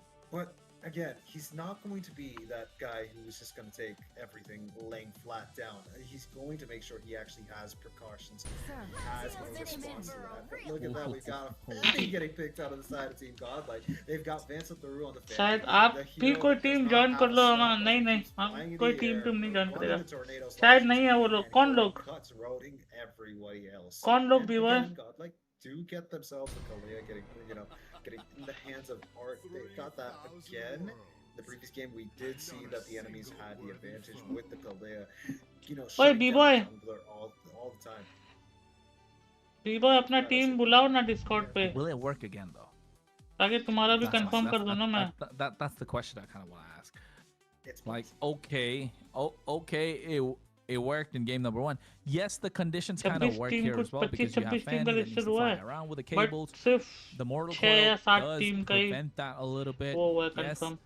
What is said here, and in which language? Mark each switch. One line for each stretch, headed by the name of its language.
English: But again, he's not going to be that guy who's just going to take everything laying flat down. He's going to make sure he actually has precautions. He has a response to that. But look at that, we've got a Fanny getting picked out of the side of Team GodLike. They've got Vincent Theroux on the Fanny.
Hindi: शायद आप भी कोई team join कर लो हमारा नहीं नहीं हम कोई टीम नहीं ज्वाइन करेगा शायद नहीं है वो लोग कौन लोग भी वो है
English: GodLike do get themselves a Kalea getting in the hands of Art. They got that again. The previous game we did see that the enemies had the advantage with the Kalea, shutting B-boy down jungler all the time.
Hindi: B-boy अपना team बुलाओ ना Discord पे
English: Will it work again though?
Hindi: ताकि तुम्हारा भी confirm कर दूं ना मैं
English: That's the question I kind of want to ask. It's Like, okay, it worked in game number 1. Yes, the conditions kind of work here as well because you have Fanny that needs to fly around with the cables. The Mortal Coil does prevent that a little bit. Yes.